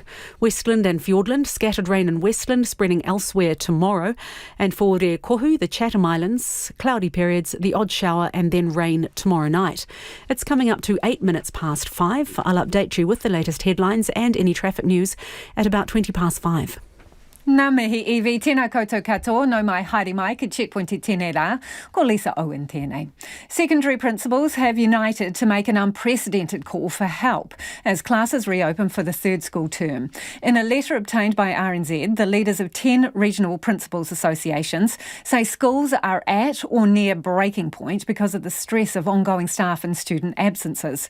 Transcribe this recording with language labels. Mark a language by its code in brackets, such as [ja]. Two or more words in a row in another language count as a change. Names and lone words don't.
[en] Westland and Fiordland, scattered rain in Westland, spreading elsewhere tomorrow. And for Re Kohu, the Chatham Islands, cloudy periods, the odd shower and then rain tomorrow night. It's coming up to 8 minutes past 5. I'll update you with the latest headlines and any traffic news at about 20 past 5. [mi] Nā mihi iwi, tēnā koutou katoa, no mai haere mai ki Checkpoint i tēnei rā, ko Lisa Owen tēnei. [en] Secondary principals have united to make an unprecedented call for help as classes reopen for the third school term. In a letter obtained by RNZ, the leaders of 10 regional principals associations say schools are at or near breaking point because of the stress of ongoing staff and student absences.